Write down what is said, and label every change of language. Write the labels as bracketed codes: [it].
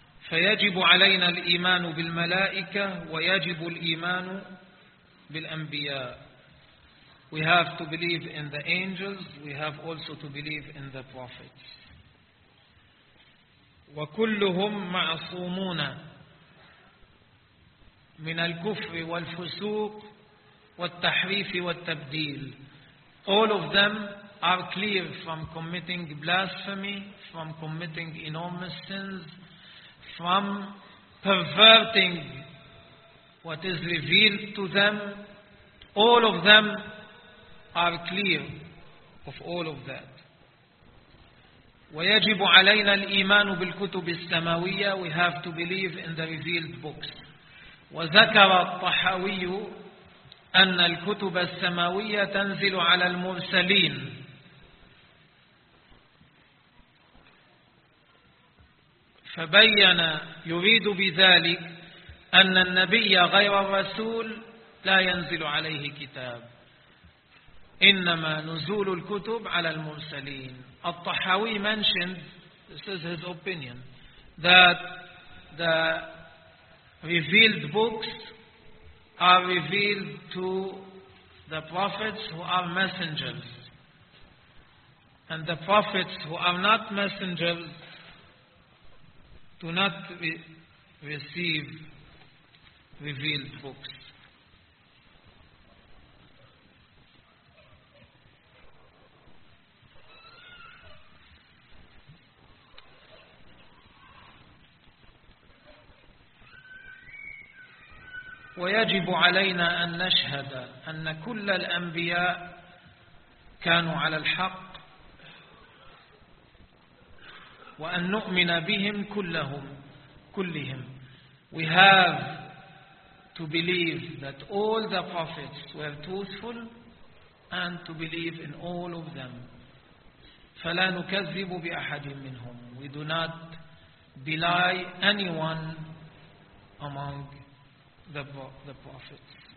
[ar] فيجب علينا الإيمان بالملائكة ويجب الإيمان بالأنبياء. [en] We have to believe in the angels, we have also to believe in the prophets. [ar] وكلهم معصومون من الكفر والفسوق والتحريف والتبديل. [en] All of them are clear from committing blasphemy, from committing enormous sins, from perverting what is revealed to them. All of them are clear of all of that. [ar] ويجب علينا الإيمان بالكتب السماوية. [en] We have to believe in the revealed books. [ar] وذكر الطحاوي أن الكتب السماوية تنزل على المرسلين. فبين يريد بذلك أن النبي غير الرسول لا ينزل عليه كتاب إنما نزول الكتب على المرسلين. الطحاوي mentioned [en] this is his opinion, that the revealed books are revealed to the prophets who are messengers. And the prophets who are not messengers do not receive revealed books. [ar] ويجب علينا أن نشهد أن كل الأنبياء كانوا على الحق وأن نؤمن بهم كلهم كلهم. [en] We have to believe that all the prophets were truthful and to believe in all of them. [ar] فلا نكذب بأحد منهم. [en] We do not belie anyone among the prophets.